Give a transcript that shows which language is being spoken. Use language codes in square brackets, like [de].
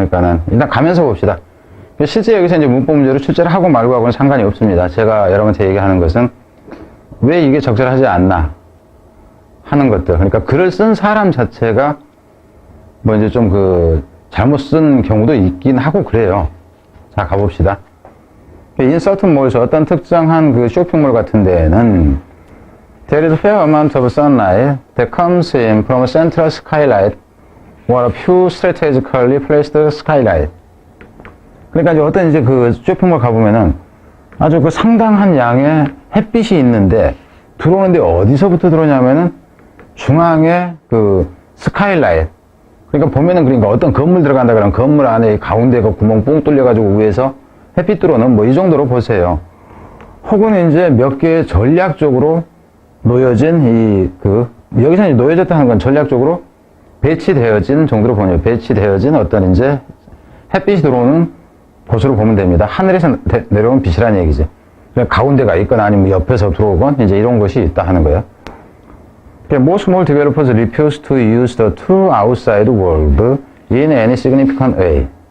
[ko] 그러니까는 일단 가면서 봅시다. 실제 여기서 이제 문법 문제로 출제를 하고 말고 하고는 상관이 없습니다. 제가 여러분한테 얘기하는 것은 왜 이게 적절하지 않나 하는 것들. 그러니까 글을 쓴 사람 자체가 뭐 이제 좀 잘못 쓴 경우도 있긴 하고 그래요. 자, 가봅시다. 인서트 몰에서 어떤 특정한 쇼핑몰 같은 데에는 [en] There is a fair amount of sunlight that comes in from a central skylight or a few strategically placed skylight. [ko] 그러니까 이제 어떤 이제 쇼핑몰 가보면은 아주 상당한 양의 햇빛이 있는데 들어오는데 어디서부터 들어오냐면은 중앙에 스카이라이트. 그러니까 보면은 그러니까 어떤 건물 들어간다 그러면 건물 안에 가운데가 구멍 뽕 뚫려가지고 위에서 햇빛 들어오는 뭐 이 정도로 보세요. 혹은 이제 몇 개의 전략적으로 놓여진 여기서 이제 놓여졌다는 건 전략적으로 배치되어진 정도로 보네요. 배치되어진 어떤 이제 햇빛이 들어오는 곳으로 보면 됩니다. 하늘에서 내려오는 빛이라는 얘기지. 가운데가 있거나 아니면 옆에서 들어오건 이제 이런 것이 있다 하는 거예요. [en] Most small developers refuse to use the true outside world in any significant way.